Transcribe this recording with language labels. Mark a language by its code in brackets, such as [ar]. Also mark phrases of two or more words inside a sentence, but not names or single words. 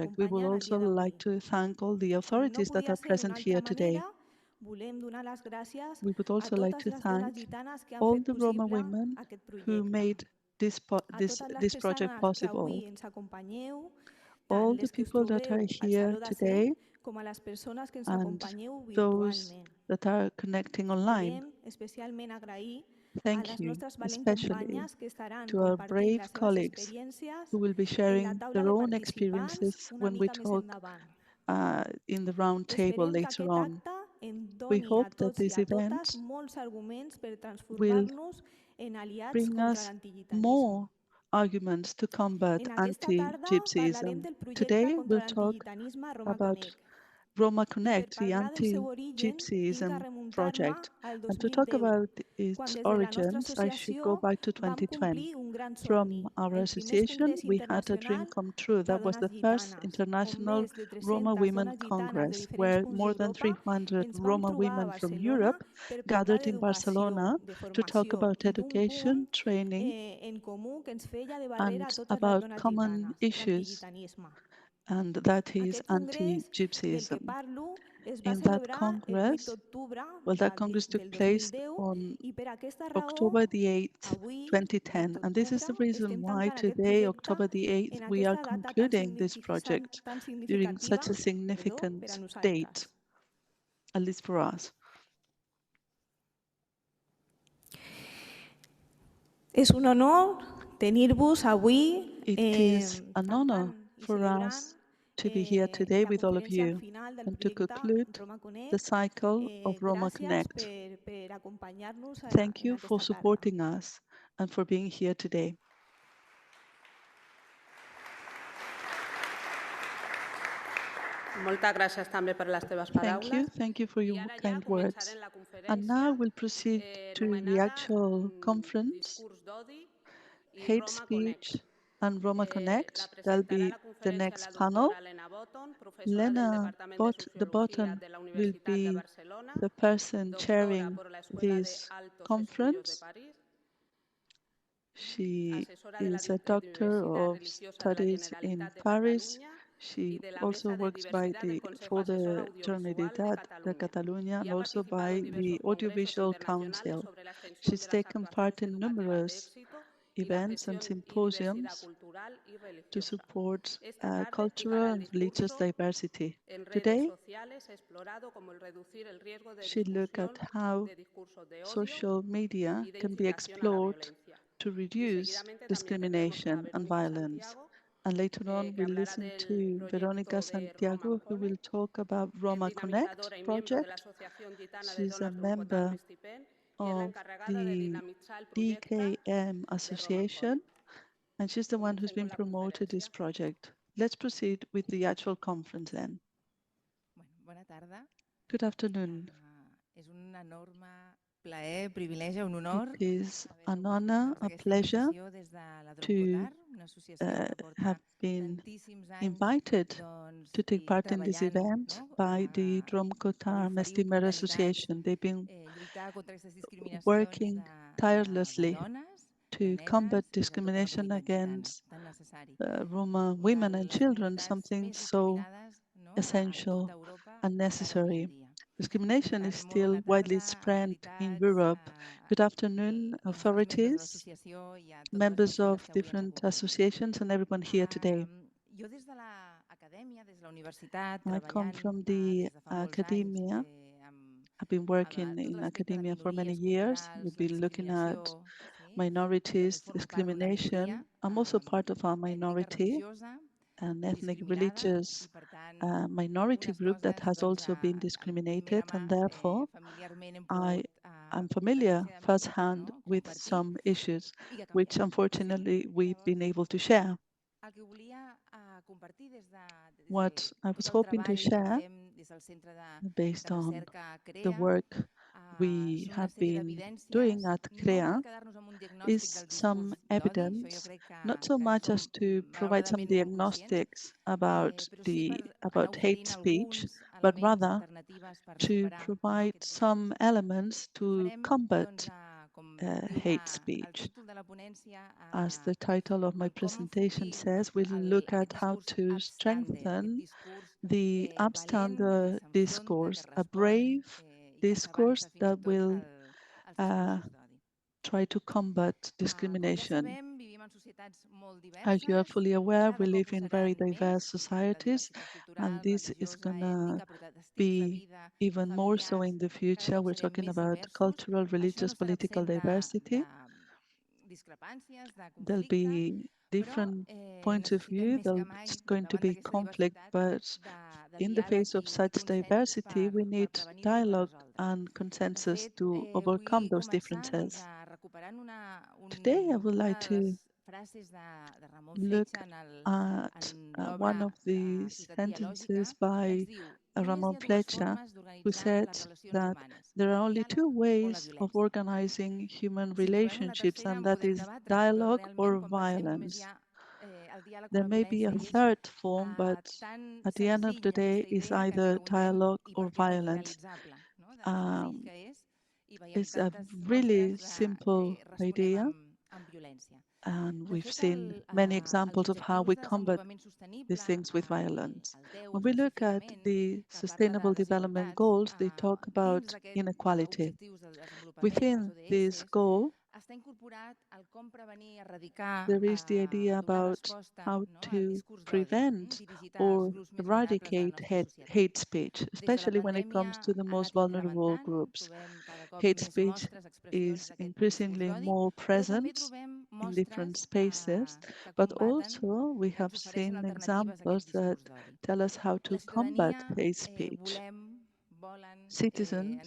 [en] project. We would [ca] acompanyen el [en] also [ca] dia d'avui. [en] like to thank all the [ca] Com no [en] authorities that [ca] podia [en] are [ca] ser d'una [en] present [ca] altra [en] here today. [ca] manera, volem donar les gràcies [en] We would [ca] a [en] also like [ca] totes [en] to [ca] les dones [en] thank [ca] gitanes que han [en] all [ca] fet [en] the Roma [ca] possible [en] women [ca] aquest [en] who [ca] projecte. [en] made this, [ca] A totes les [en] this project [ca] persones que [en] possible. [ca] avui ens acompanyeu, tant [en] All the [ca] les que us [en] people that are [ca] trobeu al [en] here [ca] Saló de [en] today [ca] 100 com a les persones que ens [en] and [ca] acompanyeu [en] those [ca] virtualment. [en] that are connecting online. [ca] Volem especialment agrair a [en] Thank [ca] les [en] you, [ca] nostres valents [en] especially [ca] companyes que estaran [en] to our [ca] compartint [en] brave [ca] les seves [en] colleagues [ca] experiències [en] who will be [ca] en la [en] sharing [ca] taula [en] their [ca] de [en] own [ca] participants [en] experiences [ca] una [en] when we [ca] mica més [en] talk [ca] endavant. [en] in the round table [ca] Esperem que [en] later [ca] aquest [en] on. [ca] acte en [en] We [ca] doni a [en] hope that [ca] tots i [en] this [ca] a totes [en] event [ca] molts arguments per [en] will [ca] transformar-nos en aliats [en] bring [ca] contra [en] us [ca] l'antigitanisme. [en] more arguments to combat [ca] En aquesta tarda parlarem [en] anti-Gypsyism. [ca] del projecte [en] Today, [ca] contra [en] we'll talk [ca] l'antigitanisme a Roma [en] about [ca] Connect. [en] Roma [ca] I per [en] Connect, the [ca] parlar del seu origen, tinc que [en] anti-Gypsyism [ca] remuntar-me [en] project. [ca] al [en] And to talk [ca] 2010, [en] about [ca] quan [en] its [ca] des de la nostra [en] origins, I should go [ca] associació [en] back to [ca] vam [en] 2020. [ca] complir un gran somni, [en] From our [ca] el primer [en] association, [ca] congrés [en] we had a dream [ca] internacional [en] come true. [ca] de [en] That was [ca] dones [en] the first [ca] gitanes, on [en] international [ca] més de [en] Roma [ca] 300 [en] Women [ca] dones gitanes de [en] Congress, [ca] diferents [en] where [ca] punts [en] more than [ca] d'Europa [en] 300 [ca] ens vam [en] Roma [ca] trobar a [en] women from [ca] Barcelona [en] Europe [ca] per parlar [en] gathered in [ca] d'educació, [en] Barcelona [ca] de [en] to talk [ca] formació [en] about [ca] i d'un punt [en] education, training, [ca] en comú que ens feia de barrera a [en] and [ca] totes les [en] about [ca] dones [en] common [ca] gitanes, [en] issues, [ca] l'antigitanisme. [en] and that is [ca] Aquest congrés del que [en] anti-Gypsyism. [ca] parlo es va [en] In that [ca] celebrar el 8 [en] Congress, [ca] d'octubre [en] well, that Congress took [ca] del [en] place [ca] 2010 [en] on [ca] i per aquesta raó [en] October the 8th, [ca] avui, 8 [en] 2010. And this is [ca] d'octubre, [en] the reason [ca] estem [en] why [ca] tancant aquest [en] today, [ca] projecte [en] October the 8th, [ca] en [en] we are [ca] aquesta data [en] concluding this project [ca] tan [en] during [ca] significativa, [en] such a [ca] per a [en] significant date, [ca] nosaltres. [en] at least for us. [ca] És un honor tenir-vos avui [en] It is an honor [ca] tancant i [en] for [ca] celebrant [en] us to be here today [ca] la [en] with all of [ca] conferència [en] you [ca] final del [en] and to [ca] projecte [en] conclude [ca] Roma Connect. [en] the cycle of Roma [ca] Gràcies [en] Connect. [ca] per acompanyar-nos [en] Thank [ca] en [en] you for [ca] aquesta tarda. [en] supporting us and for being here today. [ca] Moltes gràcies també per les teves paraules. [en] Thank you for [ca] I [en] your [ca] ara ja [en] kind words. [ca] començarem la [en] And now [ca] conferència [en] we'll proceed to the [ca] anomenada [en] actual conference, [ca] Discurs d'odi i [en] Hate [ca] Roma Connect. [en] Speech and Roma [ca] La [en] Connect. That'll [ca] presentarà [en] be [ca] la [en] the [ca] conferència [en] next [ca] la [en] panel. [ca] doctora Lena Botton, professora del [en] Lena [ca] Departament de [en] the [ca] Sociologia [en] bottom [ca] de la [en] will [ca] Universitat de [en] be [ca] Barcelona, [en] the person [ca] doctora [en] chairing [es] por la Escuela de [en] this [es] Altos Estudios de [en] conference. [es] París, [en] She [ca] assessora de la [en] is a doctor [es] Diversidad [en] of [es] Religiosa de la [en] studies in [es] Generalitat de [en] Paris. [es] Catalunya [en] She [es] y de la [en] also [es] Mesa de [en] works by [es] Diversidad del Consejo [en] for [es] Asesor [en] the [es] Audiovisual de [en] Generalitat de [es] Cataluña [en] Catalunya [es] y [en] and [es] ha [en] also [es] participado en [en] by the [es] diversos congresos [en] Audiovisual [es] internacionales [en] Council. [es] sobre la extensión [en] She's [es] de las [en] taken part [es] actuaciones [en] in [es] educativas de [en] numerous [es] éxito y la [en] events and [es] gestión y diversidad [en] symposiums [es] cultural y [en] to [es] religiosa. [en] support [es] Esta tarde, [en] cultural [es] fijará el [en] and religious [es] discurso [en] diversity. [es] en redes [en] Today, [es] sociales explorado como el reducir el riesgo de [en] she looked at [es] discusión [en] how [es] de discursos de odio [en] social media [es] y de [en] can be [es] incitación a la [en] explored [es] violencia. [en] to [es] Y [en] reduce [es] seguidamente también tendremos a [en] discrimination and [es] Verónica [en] violence. [es] Santiago, [en] And later on, [es] que [en] we'll [es] hablará [en] listen [es] del [en] to Veronica [es] proyecto de Roma [en] Santiago, who will [es] Connect. [en] talk about [es] Es [en] Roma Connect [es] dinamizadora y miembro de la [en] project. [es] Asociación Gitana de [en] She's a [es] Dones d'Urcotar [en] member [es] Mestipen y es la [en] of [es] encargada de [en] the [es] dinamitzar el proyecto [en] DKM [es] de Roma [en] Association, [es] Connect. [en] and she's the one who's [ca] Comencem [en] been [es] con la [en] promoted this [ca] conferència. [en] project. Let's proceed with the actual conference then. [ca] Bueno, bona tarda. [en] Good afternoon. [ca] És un enorme plaer, privilegi, un [en] It [ca] honor [en] is [ca] haver [en] an [ca] rebut [en] honor, [ca] doncs, [en] a [ca] aquesta [en] pleasure [ca] invitació des de la [en] to [ca] Dromcotar, una associació que porta [en] have been [ca] tantíssims anys [en] invited [ca] doncs, [en] to take part in this [ca] treballant, [en] event [ca] no? [en] by the [ca] Per [en] Dromcotar [ca] oferir [en] Mestimer [ca] oportunitats, [en] Association. They've been [ca] lluitar contra aquestes discriminacions [en] working [ca] de [en] tirelessly [ca] dones, de [en] to combat [ca] nenes i de tota la [en] discrimination [ca] comunitat gitana, [en] against [ca] tan necessari. [en] Roma women and [ca] Les [en] children, [ca] comunitats [en] something [ca] més [en] so [ca] discriminades, no? a [en] essential [ca] tota Europa [en] and [ca] encara avui en [en] necessary. [ca] dia. Per [en] Discrimination is [ca] tant, molt [en] still [ca] bona [en] widely [ca] tarda, [en] spread in [ca] entitats, [en] Europe. Good afternoon, [ca] doncs als membres de [en] authorities, [ca] l'associació i a totes les [en] members [ca] persones [en] of [ca] que avui ens [en] different [ca] acompanyen. [en] associations, and everyone here today. [ca] Jo des de l'acadèmia, des de la universitat, [en] I come [ca] treballant [en] from the [ca] des de fa molts anys [en] academia. [ca] amb [en] I've been working [ca] tot [en] in [ca] respecte de [en] academia for many [ca] minories [en] years. [ca] culturals, [en] We've [ca] la [en] been looking at [ca] discriminació, sí? [en] minorities, [ca] També formo part d'una minoria [en] discrimination. I'm also part of our [ca] ètnica, [en] minority, [ca] religiosa, [en] an ethnic [ca] discriminada [en] religious [ca] i, per tant, [en] minority [ca] unes [en] group that [ca] coses [en] has [ca] doncs, [en] also been [ca] en primera [en] discriminated, [ca] mà, [en] and therefore [ca] familiarment hem [en] I [ca] pogut [en] am familiar [ca] desgraciadament [en] firsthand [ca] no? [en] with [ca] compartir [en] some issues [ca] i que [en] which [ca] canviaran. Sí? [en] unfortunately we've been [ca] Llavors, [en] able to share. [ca] el que volia compartir [en] What I [ca] tot [en] was [ca] el [en] hoping to [ca] treball que [en] share, [ca] fem des del Centre [en] based [ca] de [en] on [ca] Recerca [en] the [ca] CREA, [en] work we [ca] són una [en] have [ca] sèrie [en] been doing [ca] d'evidències, [en] at [ca] no per [en] CREA, [ca] quedarnos amb un diagnòstic [en] is [ca] del [en] some [ca] discurs d'odi, això jo [en] evidence, [ca] crec [en] not so [ca] que en [en] much [ca] som [en] as to provide some [ca] malauradament molt conscients, [en] diagnostics about [ca] però sí per anar [en] hate [ca] oferint [en] speech, [ca] alguns [en] but [ca] elements, [en] rather [ca] alternatives per [en] to [ca] superar no, [en] provide [ca] aquests [en] some [ca] discursos. [en] elements [ca] I ho [en] to [ca] farem, doncs, [en] combat [ca] com diu [en] hate [ca] el [en] speech. [ca] títol de la ponència, [en] As the title of my [ca] en com [en] presentation [ca] enfortir [en] says, we'll look [ca] aquest [en] at how [ca] discurs [en] to [ca] upstander, aquest [en] strengthen [ca] discurs [en] the [ca] valent que [en] upstander [ca] s'enfronta, que [en] discourse, a [ca] respon [en] brave [ca] i que s'avança [en] discourse [ca] fins i [en] that [ca] tot [en] will [ca] als uh, discursos d'odi. [en] try to combat [ca] Com ja [en] discrimination. [ca] sabem, vivim en societats molt [en] As you are [ca] diverses, [en] fully aware, we [ca] cada cop [en] live [ca] ho [en] in [ca] seran [en] very diverse [ca] més, la [en] societies, [ca] diversitat [en] and [ca] cultural, [en] this is [ca] religiosa, [en] gonna [ca] ètnica, però d'estils de [en] be [ca] vida, [en] even more so [ca] familiars, [en] in the [ca] cada [en] future. [ca] cop [en] We're [ca] serem [en] talking [ca] més [en] about [ca] diversos. [en] cultural, [ca] Això [en] religious, [ca] no serà [en] political [ca] absent [en] diversity. [ca] de discrepàncies, de [en] There'll [ca] conflicte, [en] be [ca] però [en] different points of [ca] necessitem [en] view. [ca] més que [en] There's [ca] mai, [en] going to [ca] davant [en] be [ca] d'aquesta [en] conflict, [ca] diversitat, [en] but [ca] de [en] in the [ca] diàleg [en] face of [ca] i [en] such [ca] consens [en] diversity, we [ca] per [en] need [ca] prevenir-ho i per [en] dialogue [ca] resoldre. [en] and [ca] De [en] consensus [ca] fet, [en] to overcome [ca] vull [en] those [ca] començar doncs, [en] differences. [ca] recuperant [en] Today, I would [ca] una [en] like [ca] de [en] to [ca] les frases de Ramon [en] look [ca] Fletxa [en] at [ca] en [en] one [ca] l'obra [en] of the [ca] Societat [en] sentences [ca] Dialògica, que ens [en] by [ca] diu només hi [en] Ramon [ca] ha dues [en] Fletcher, [ca] formes [en] who [ca] d'organitzar [en] said [ca] les relacions [en] that [ca] humanes, [en] there are [ca] el [en] only two [ca] diàleg o la [en] ways of [ca] violència. [en] organizing human [ca] Si en trobem una [en] relationships, [ca] tercera [en] and [ca] en [en] that [ca] podem [en] is [ca] debatre, però [en] dialogue [ca] realment [en] or [ca] quan pensem només hi [en] violence. [ca] ha el diàleg o [en] There [ca] la [en] may be a [ca] violència i és [en] third form, but [ca] tan [en] at the end of the [ca] senzilla [en] day, [ca] aquesta [en] is [ca] idea que ens [en] either [ca] preguntem [en] dialogue [ca] i [en] or [ca] per què no és [en] violence. [ca] realitzable, no? De lo senzill Um, que és i veiem [en] it's a [ca] tantes [en] really [ca] mostres que [en] simple [ca] responem [en] idea, [ca] amb violència. [en] and [ca] De [en] we've [ca] fet, [en] seen many [ca] els [en] examples of how [ca] objectius [en] we [ca] de [en] combat [ca] desenvolupament [en] these [ca] sostenible, [en] things with violence. [ca] el 10 [en] When we look at [ca] específicament, [en] the [ca] que parla de [en] Sustainable Development [ca] desigualtats, [en] Goals, they talk [ca] dins [en] about [ca] d'aquests [en] inequality. [ca] objectius de desenvolupament, els [en] Within this [ca] ODS, [en] goal, [ca] està incorporat el com prevenir i erradicar, [en] there is the idea [ca] donar [en] about [ca] resposta [en] how [ca] no, al [en] to [ca] discurs d'odi [en] prevent [ca] dirigit als [en] or [ca] grups més vulnerables de la [en] eradicate [ca] nostra societat. [en] hate speech, [ca] Des de la [en] especially when it [ca] pandèmia [en] comes to the [ca] ha [en] most [ca] anat [en] vulnerable [ca] incrementant, [en] groups. [ca] trobem cada cop [en] Hate [ca] més [en] speech [ca] mostres, expressions [en] is [ca] d'aquest discurs [en] increasingly [ca] d'odi, [en] more [ca] però també [en] present [ca] trobem [en] in different [ca] mostres [en] spaces, [ca] que [en] but [ca] combaten, [en] also we [ca] que ens [en] have [ca] ofereixen [en] seen [ca] alternatives a aquest [en] examples that [ca] discurs d'odi. [en] tell us how to [ca] La [en] combat [ca] ciutadania [en] hate speech. [ca] volen, ens